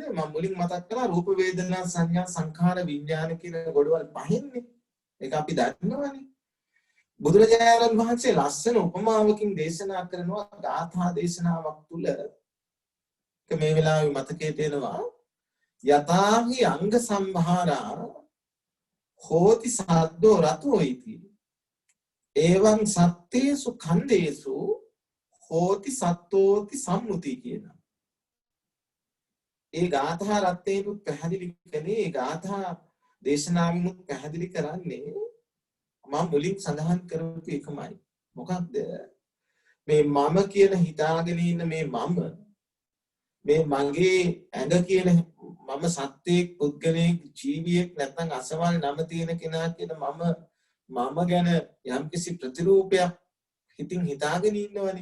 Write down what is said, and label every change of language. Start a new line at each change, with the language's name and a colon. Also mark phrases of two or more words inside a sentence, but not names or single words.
Sinhala: මම මුලින් මතක් කළා රූප වේදනා සංඥා සංඛාර විඥාන කියන ගොඩවල් පහින්නේ. ඒක අපි දන්නවනේ. බුදුරජාණන් වහන්සේ ලස්සන උපමාවකින් දේශනා කරනවා ගාථා දේශනාවක් තුල. ඒක මේ වෙලාවේ මතකයට එනවා.
Pali: යතාහි අංග සම්භාරා හෝති සද්දෝ රතෝ ඉති. එවං සත්තේසු ඛණ්ඩේසු හෝති සත්තෝති සම්මුති කියනවා.
Sinhala: ඒ ගාථා රත්නේනුත් පැහැදිලි කළේ ඒ ගාථා දේශනාවෙනුත් පැහැදිලි කරන්නේ මම මුලින් සඳහන් කරපු එකමයි. මොකක්ද? මේ මම කියන හිතාගෙන ඉන්න මේ මගේ ඇඟ කියන මම සත්‍යයක් පුද්ගලයෙක් ජීවියෙක් නැත්නම් අසවල් නම තියෙන කෙනා කියන මම ගැන යම්කිසි ප්‍රතිරූපයක් හිතින් හිතාගෙන ඉන්නවනේ.